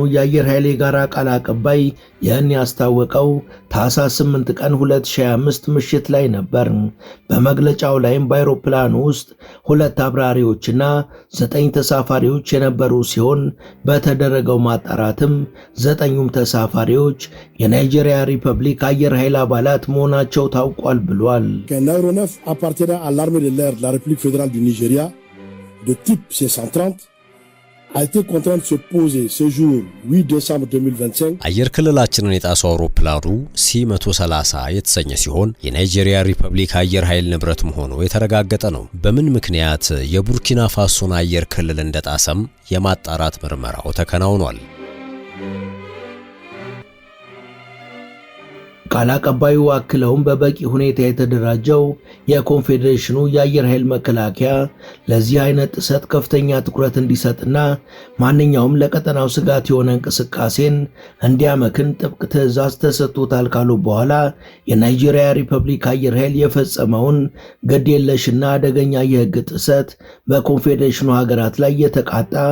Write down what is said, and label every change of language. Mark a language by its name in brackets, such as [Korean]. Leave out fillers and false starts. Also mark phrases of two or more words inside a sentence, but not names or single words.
[Amharic] የአየር ኃይል የጋራ ቃል አቀባይ ይህን ያስታወቀው ታኅሳስ 8 ቀን 2025 ምሽት ላይ ነበር። በመግለጫው ላይም በአይሮፕላኑ ውስጥ 2 አብራሪዎችና 9 ተሳፋሪዎች የነበሩ ሲሆን በተደረገው ማጣራትም 9ኙም ተሳፋሪዎች የናይጄሪያ ሪፐብሊክ አየር ኃይል አባላት መሆናቸው ታውቋል ብሏል። [French] ከናይሮነፍ appartenant à l'armée de l'air de la République fédérale du Nigeria de type C-130 a été contraint de se poser ce jour 8 décembre 2025 [Amharic] አየር ክልላችንን የጣሰው አውሮፕላኑ ሲ-130 የተሰኘ ሲሆን የናይጄሪያ ሪፐብሊክ አየር ኃይል ንብረት መሆኑ የተረጋገጠ ነው። በምን ምክንያት የቡርኪና ፋሶን አየር ክልል እንደጣሰም የማጣራት ምርመራው ተከናውኗል። ቃል አቀባዩ አክለውም በበቂ ሁኔታ የተደራጀው የኮንፌዴሬሽኑ የአየር ኃይል መከላከያ ለዚህ አይነት ጥሰት ከፍተኛ ትኩረት እንዲሰጥና ማንኛውም ለቀጠናው ስጋት የሆነ እንቅስቃሴን እንዲያመክን ጥብቅ ትዕዛዝ ተሰጥቶታል ካሉ በኋላ የናይጄሪያ ሪፐብሊክ አየር ኃይል የፈጸመውን ግዴለሽና አደገኛ የሕግ ጥሰት በኮንፌዴሬሽኑ ሀገራት ላይ የተቃጣ